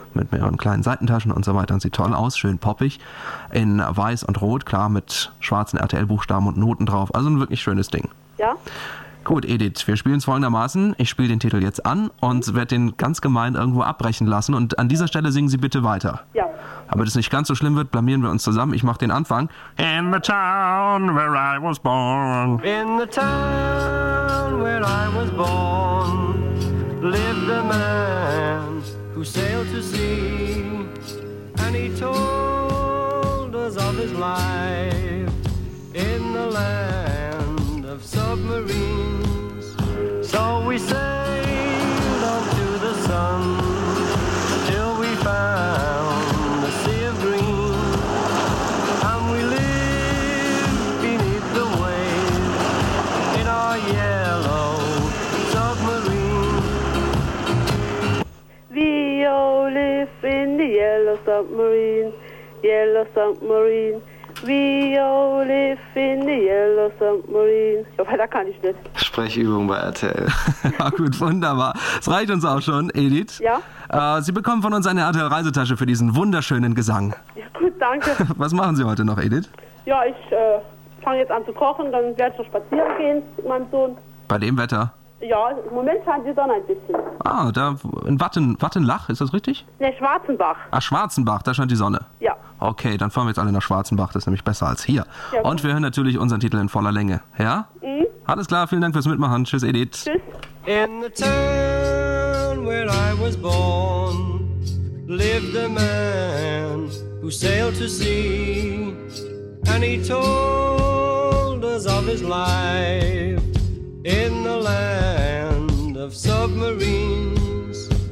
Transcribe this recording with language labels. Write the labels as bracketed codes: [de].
[de] Mit mehreren kleinen Seitentaschen und so weiter. Und sieht toll aus, schön poppig. In weiß und rot, klar, mit schwarzen RTL-Buchstaben und Noten drauf. Also ein wirklich schönes Ding. Ja. Gut, Edith, wir spielen es folgendermaßen. Ich spiele den Titel jetzt an und werde den ganz gemein irgendwo abbrechen lassen. Und an dieser Stelle singen Sie bitte weiter. Ja. Aber das nicht ganz so schlimm wird, blamieren wir uns zusammen. Ich mache den Anfang. [en] In the town where I was born. In the town where I was born. Lived a man who sailed to sea. And he told us of his life. In the land of submarines. So we sailed on to the sun till we found a sea of green, and we lived beneath the waves in our yellow submarine. We all live in the yellow submarine, yellow submarine. We all live in the yellow submarine. [de] So, weiter kann ich nicht. Sprechübung bei RTL. Ja, gut, wunderbar. Das reicht uns auch schon, Edith. Ja? Sie bekommen von uns eine RTL-Reisetasche für diesen wunderschönen Gesang. Ja, gut, danke. Was machen Sie heute noch, Edith? Ja, ich fange jetzt an zu kochen, dann werde ich noch spazieren gehen mit meinem Sohn. Bei dem Wetter? Ja, im Moment scheint die Sonne ein bisschen. Ah, da in Wattenlach, ist das richtig? Nee, Schwarzenbach. Ach, Schwarzenbach, da scheint die Sonne. Ja. Okay, dann fahren wir jetzt alle nach Schwarzenbach, das ist nämlich besser als hier. Ja, und wir hören natürlich unseren Titel in voller Länge, ja? Mhm. Alles klar, vielen Dank fürs Mitmachen. Tschüss, Edith. Tschüss. [en] In the town where I was born lived a man who sailed to sea, and he told us of his life in the land of submarines.